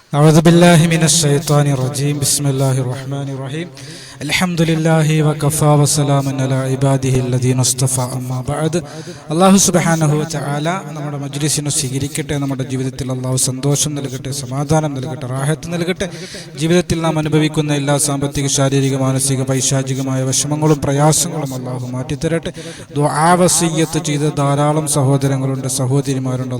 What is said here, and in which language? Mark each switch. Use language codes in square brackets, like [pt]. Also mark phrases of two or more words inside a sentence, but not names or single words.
[ar] أعوذ بالله من الشيطان الرجيم بسم الله الرحمن الرحيم الحمد لله وكفى وسلام على عباده الذين اصطفى أما بعد الله سبحانه و تعالى [ml] നമ്മുടെ മജ്ലിസിനെ സ്വീകരിക്കട്ടെ. നമ്മുടെ ജീവിതത്തിൽ അല്ലാഹു സന്തോഷം നൽകട്ടെ, സമാധാനം നൽകട്ടെ, റാഹത്ത് നൽകട്ടെ. ജീവിതത്തിൽ നാം അനുഭവിക്കുന്ന എല്ലാ സാമ്പത്തിക, ശാരീരിക, മാനസിക, പൈശാചികമായ വിഷമങ്ങളും പ്രയാസങ്ങളും അല്ലാഹു മാറ്റിത്തരട്ടെ. ദുആ വസിയ്യത്ത് ചെയ്ത ധാരാളം സഹോദരങ്ങളുണ്ട്, സഹോദരിമാരുണ്ട്.